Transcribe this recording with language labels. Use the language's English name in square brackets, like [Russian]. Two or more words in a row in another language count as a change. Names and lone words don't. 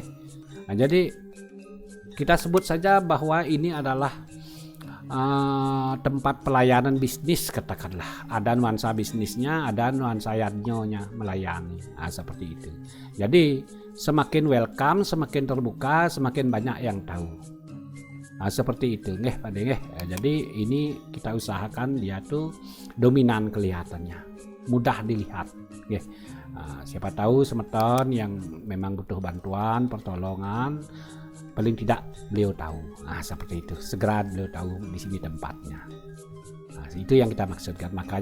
[Indonesian] Nah, jadi kita sebut saja bahwa ini adalah tempat pelayanan bisnis katakanlah. Ada nuansa bisnisnya, ada nuansa yadnyonya melayani. Nah, seperti itu. Jadi semakin welcome, semakin terbuka, semakin banyak yang tahu. Nah, seperti itu, nggih Pak nggih. Jadi ini kita usahakan dia tuh dominan kelihatannya, mudah dilihat, nggih. Siapa tahu semeton yang memang butuh bantuan, pertolongan, paling tidak beliau tahu. Nah, seperti itu. Segera beliau tahu di sini tempatnya. Nah, itu yang kita maksudkan.